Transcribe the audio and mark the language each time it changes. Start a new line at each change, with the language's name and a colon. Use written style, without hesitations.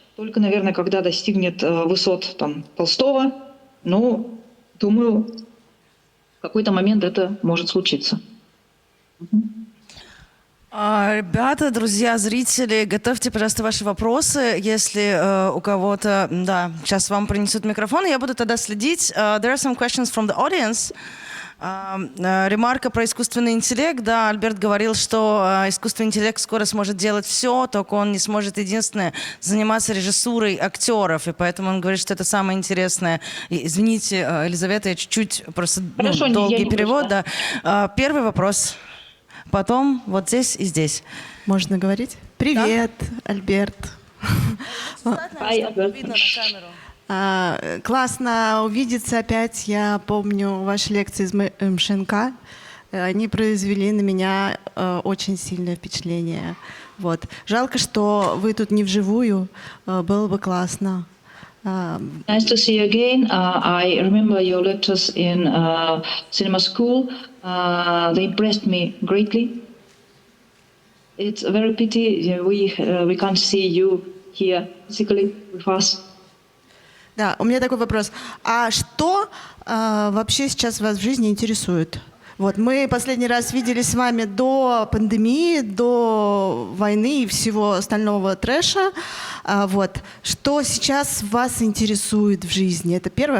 Russian: Только, наверное, когда достигнет высот там, Толстого, ну, думаю, в какой-то момент это может случиться. Ребята, друзья, зрители, готовьте, пожалуйста, ваши вопросы. Если у кого-то, да, сейчас вам принесут микрофон, я буду тогда следить.
English: There are some questions from the audience.
Russian: Ремарка про искусственный интеллект. Да, Альберт говорил, что искусственный интеллект скоро сможет делать все, только он не сможет, единственное, заниматься режиссурой актеров. И поэтому он говорит, что это самое интересное. Извините, Елизавета, я чуть-чуть просто долгий перевод. Да. Первый вопрос. Потом вот здесь и здесь. Можно говорить? Привет, да? Альберт. Видно на камеру. Классно увидеться опять. Я помню ваши лекции из МШНК. Они произвели на меня очень сильное впечатление. Вот. Жалко, что вы тут не вживую. Было бы классно.
English: Nice to see you again. I remember your lectures in cinema school. They impressed me greatly. It's a very pity we can't see you here physically with us.
Russian: Да, у меня такой вопрос. А что вообще сейчас вас в жизни интересует? Вот, мы последний раз виделись с вами до пандемии, до войны и всего остального трэша. Вот. Что сейчас вас интересует в жизни? Это первое.